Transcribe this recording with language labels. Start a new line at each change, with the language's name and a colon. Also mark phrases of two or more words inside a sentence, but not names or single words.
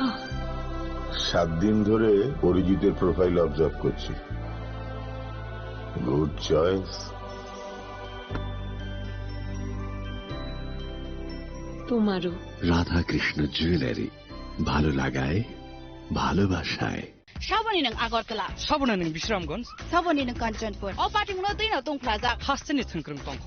Bangla: 7 দিন ধরে অরিজিতের
English: profile observe
Bangla: করছি।
English: good choice.
Bangla: তোমারও। রাধাকৃষ্ণ জুয়েলারি, ভালো লাগায় ভালোবাসায়।
Kok Borok: साबोनी नों आगरतला, साबोना नों बिश्रामगंज, साबोनी नों कांचनपुर, अ पार्टी मुनो दैनो दंफ्लाजा, हास्तेनि थंख्रों तंखर।